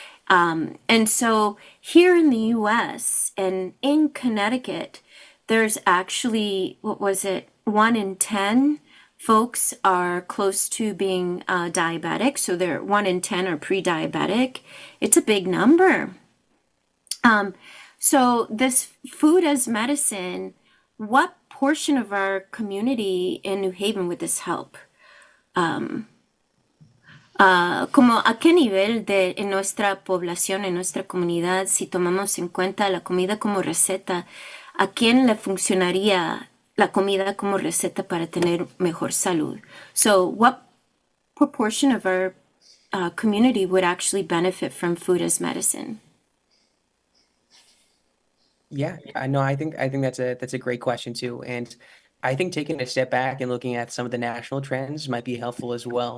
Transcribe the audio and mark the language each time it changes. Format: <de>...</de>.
<en>And so here in the US and in Connecticut, there's actually, 1 in 10 folks are close to being diabetic. So they're 1 in 10 are pre-diabetic. It's a big number. So this food as medicine, what portion of our community in New Haven would this help?</en> <es>Como a qué nivel en nuestra población, en nuestra comunidad, si tomamos en cuenta la comida como receta, ¿a quién le funcionaría la comida como receta para tener mejor salud?</es> <en>So what proportion of our community would actually benefit from food as medicine? Yeah, I know. I think that's a great question too, and I think taking a step back and looking at some of the national trends might be helpful as well.</en>